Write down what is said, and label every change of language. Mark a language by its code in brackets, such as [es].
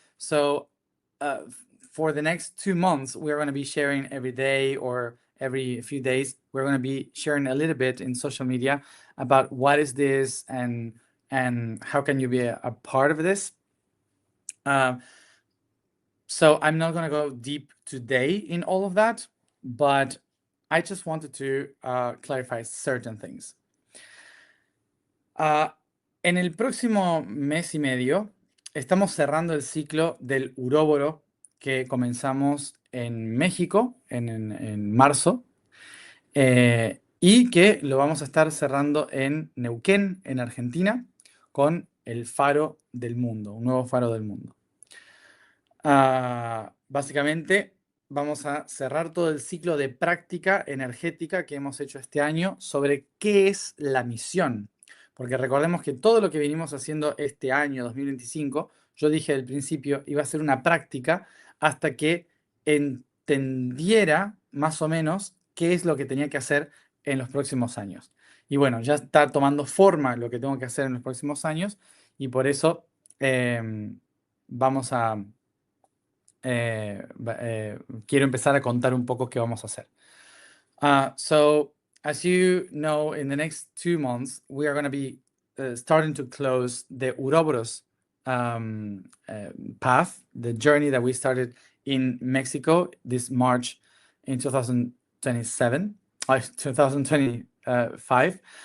[en] So for the next 2 months we're going to be sharing every day, or every few days we're going to be sharing a little bit in social media about what is this, and how can you be a part of this. So I'm not going to go deep today in all of that, but I just wanted to clarify certain things. [es] En el próximo mes y medio estamos cerrando el ciclo del uróboro que comenzamos en México en marzo, y que lo vamos a estar cerrando en Neuquén, en Argentina, con el faro del mundo, un nuevo faro del mundo. Básicamente vamos a cerrar todo el ciclo de práctica energética que hemos hecho este año sobre qué es la misión. Porque recordemos que todo lo que venimos haciendo este año 2025, yo dije al principio, iba a ser una práctica hasta que entendiera más o menos qué es lo que tenía que hacer en los próximos años. Y bueno, ya está tomando forma lo que tengo que hacer en los próximos años, y por eso vamos a... quiero empezar a contar un poco qué vamos a hacer. [en] So, as you know, in the next 2 months, we are going to be starting to close the Uroboros path, the journey that we started in Mexico this March in 2025.